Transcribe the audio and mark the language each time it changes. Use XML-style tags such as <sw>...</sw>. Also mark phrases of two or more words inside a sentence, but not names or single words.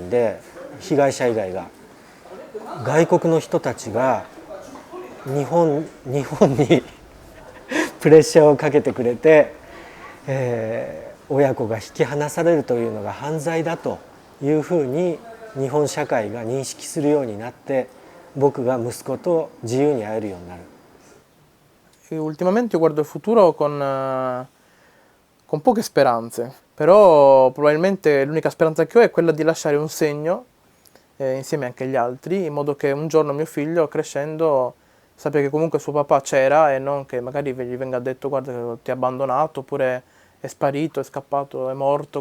<ja>んで、被害者以外が外国の人たちが日本にプレッシャーをかけてくれて、親子が引き離されるというのが犯罪だというふうに日本社会が認識するようになって、僕が息子と自由に会えるようになる。</ja> <it>Ultimamente io guardo il futuro con poche speranze, però probabilmente l'unica speranza che ho è quella di lasciare un segno insieme anche agli altri, in modo che un giorno mio figlio crescendo sappia che comunque suo papà c'era e non che magari gli venga detto guarda che ti ha abbandonato oppure è sparito, è scappato, è morto.</it>